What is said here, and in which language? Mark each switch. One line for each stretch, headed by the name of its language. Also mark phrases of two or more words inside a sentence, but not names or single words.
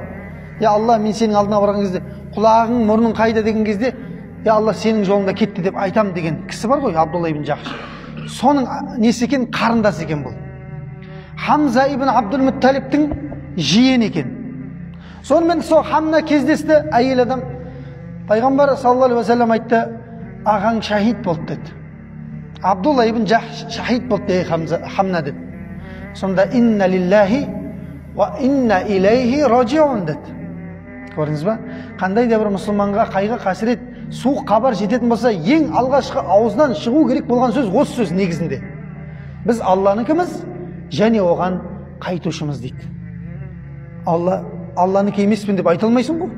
Kazakh: Я Алла, мен сенің алдына барған кезде құлағың, мұрның қайда деген кезде, я Алла, сенің жолыңда кетті деп айтам деген кісі бар ғой, Абдулла ибн Жахш. Соның несі екен, қарындасы екен бұл. Хамза ибн Абдул-Мутталибтің жиені екен. Сонымен сол Хамна кездесті, әйел адам. Пайғамбар
Arabic: صلى الله عليه وسلم
Kazakh: айтты, ағаң шахид болды деді. Абдулла ибн Жахш шахид болды деді Хамна деді. Сонда
Arabic: إنا لله وإنا إليه راجعون
Kazakh: деді. Көрдіңіз ба? Қандай да бір мұсылманға қайғы қасірет, суық хабар жететін болса, ең алғашқы аузынан шығу керек болған сөз осы сөз негізінде. Біз Алланыкіміз және оған қайтушымыз дейді. Алланыкі емеспін деп айта алмайсың ғой.